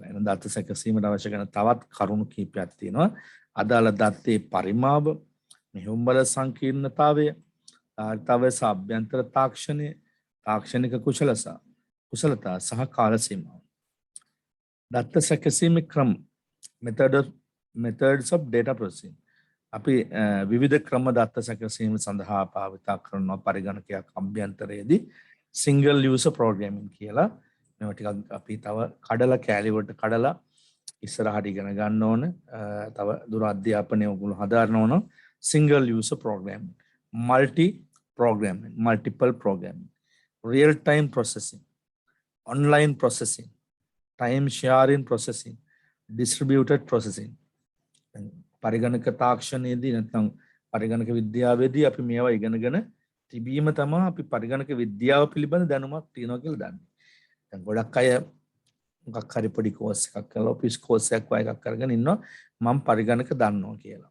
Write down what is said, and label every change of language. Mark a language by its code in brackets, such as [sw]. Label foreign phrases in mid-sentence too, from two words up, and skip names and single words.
[si] එහෙනම් දත්ත සැකසීමට අවශ්‍ය කරන තවත් කරුණු කීපයක් තියෙනවා. අදාළ දත්තේ පරිමාව, මෙහෙයුම් වල සංකීර්ණතාවය, ධාරිතාවය සහ අභ්‍යන්තර තාක්ෂණය, තාක්ෂණික කුසලතා සහ කාල සීමාව. දත්ත සැකසීමේ ක්‍රම [en] methods of data processing. [si] අපි විවිධ ක්‍රම දත්ත සැකසීම සඳහා භාවිත කරන පරිගණකයක් අභ්‍යන්තරයේදී [en] single user programming [si] කියලා මේවා ටිකක් අපි තව කඩලා කැලි වලට කඩලා ඉස්සරහට ඉගෙන ගන්න ඕන. තව දුර අධ්‍යාපනය ඔයගොල්ලෝ හදාරන ඕන. [en] single user programming, multiple programming, real time processing, online processing, time sharing processing, distributed processing. [si] පරිගණක තාක්ෂණයේදී නැත්නම් පරිගණක විද්‍යාවේදී අපි මේවා ඉගෙනගෙන තිබීම තමයි අපි පරිගණක විද්‍යාව පිළිබඳ දැනුමක් තියනවා කියලා දන්නේ. දැන් ගොඩක් අය මොකක් හරි පොඩි කෝස් එකක් කරලා ඔෆිස් කෝස් එකක් වගේ එකක් කරගෙන ඉන්නවා මම පරිගණක දන්නවා කියලා.